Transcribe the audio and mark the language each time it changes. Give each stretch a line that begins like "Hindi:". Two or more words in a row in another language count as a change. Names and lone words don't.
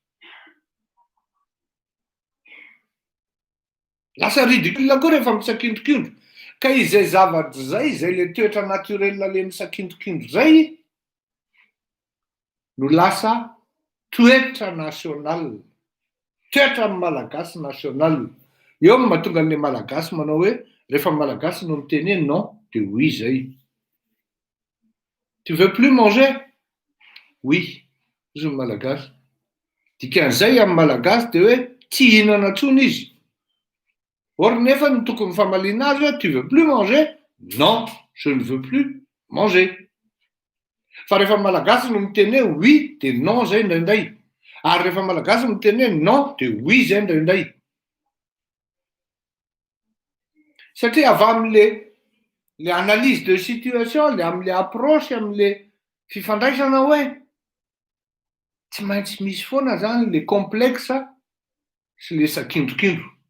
Malagasy: lasa ridicule koa rehefa misakindrokindro ka izay zavatra zay zay le toetra naturel le misakindrokindro zay no lasa toetra national toetra amin'ny malagasy national eo no mahatonga an'le malagasy manao hoe rehefa malagasy no miteneny non de oui zay
French: tu veux plus manger oui
Malagasy: izy ny malagasy. Dikan'izay amin'ny malagasy de hoe tsy hihinana tsony izy. Or nefa ny tokony famaliana azy
French: tu veux plus manger? Non, je ne veux plus manger.
Malagasy: Fa rehefa malagasy no miteny hoe oui de non zay indraindray. Ary rehefa malagasy no miteny hoe non de oui zay indraindray. Satria avy amin'le
French: analyse de situation,
Malagasy: le amin'le approche, amin'le fifandraisana hoe tsy maintsy misy foana zany le complexe sy le sakindrokindro.